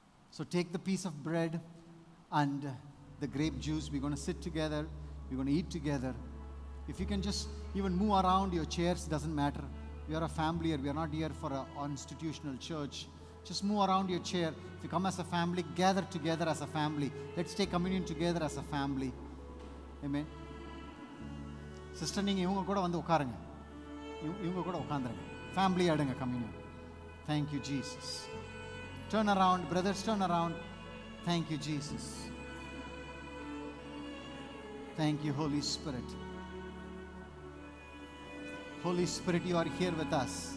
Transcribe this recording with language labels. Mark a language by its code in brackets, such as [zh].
[en] So take the piece of bread and the grape juice. We're going to sit together. We're going to eat together. If you can just even move around your chairs, doesn't matter. We are a family here. We are not here for an institutional church. Just move around your chair. If you come as a family, gather together as a family. Let's take communion together as a family. Amen. Sister, [ta] நீங்க இவங்க கூட வந்து உட்காருங்க. இவங்க கூட உட்கார்ந்துருங்க. [en] Family [ta] ஆடுங்க [en] communion. Thank you, Jesus. Turn around, brothers, turn around. Thank you, Jesus. Thank you, Holy Spirit. Holy Spirit, you are here with us.